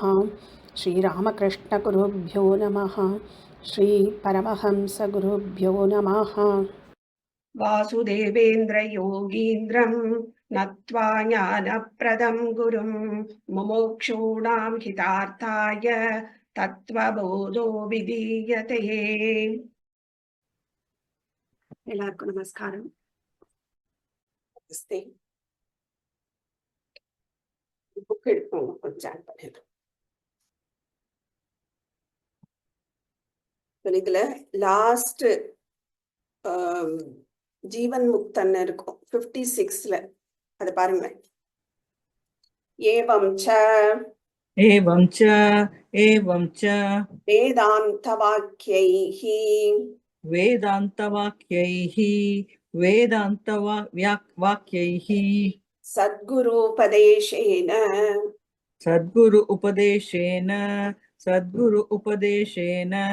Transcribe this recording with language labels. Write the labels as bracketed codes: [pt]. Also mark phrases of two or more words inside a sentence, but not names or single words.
[sa] श्रीरामकृष्णगुरुभ्यो नमः। श्रीपरमहंसगुरुभ्यो नमः। वासुदेवेन्द्रयोगीन्द्रं नत्वा ज्ञानप्रदं गुरुं मुमुक्षूणां हितार्थाय तत्त्वबोधो विधीयते। [ta] எல்லாருக்கும் நமஸ்காரம். புக் எடுப்போம் கொஞ்சம் பண்ணிடுறோம். இதுல லாஸ்ட் ஜீவன் முக்தன் இருக்கும் 56ல அது பாருங்க. [sa] एवम् च वेदान्तवाक्यैः सद्गुरु उपदेशेन